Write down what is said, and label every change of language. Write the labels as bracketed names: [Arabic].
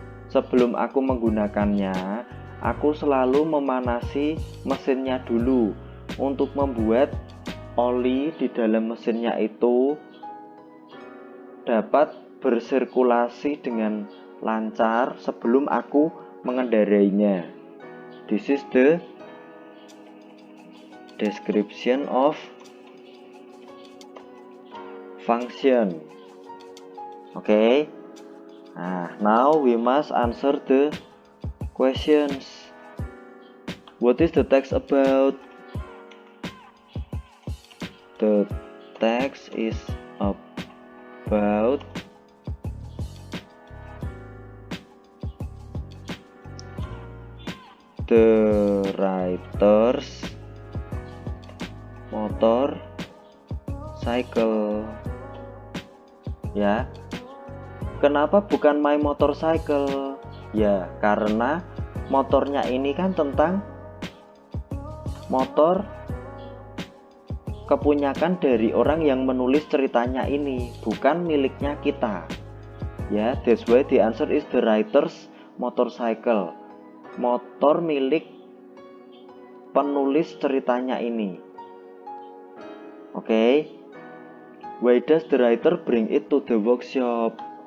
[Indonesian] Sebelum aku menggunakannya, aku selalu memanasi mesinnya dulu untuk membuat oli di dalam mesinnya itu dapat bersirkulasi dengan lancar sebelum aku mengendarainya. [English] This is the description of function. Okay. Now we must answer the questions. What is the text about? The text is about the writer's motorcycle. [Indonesian] Ya, kenapa bukan [English] my motorcycle? [Indonesian] Ya, karena motornya ini kan tentang motor kepunyakan dari orang yang menulis ceritanya ini, bukan miliknya kita. [English] Ya, that's why the answer is the writer's motorcycle. [Indonesian] Motor milik penulis ceritanya ini. Okay. [English] Why does the writer bring it to the workshop?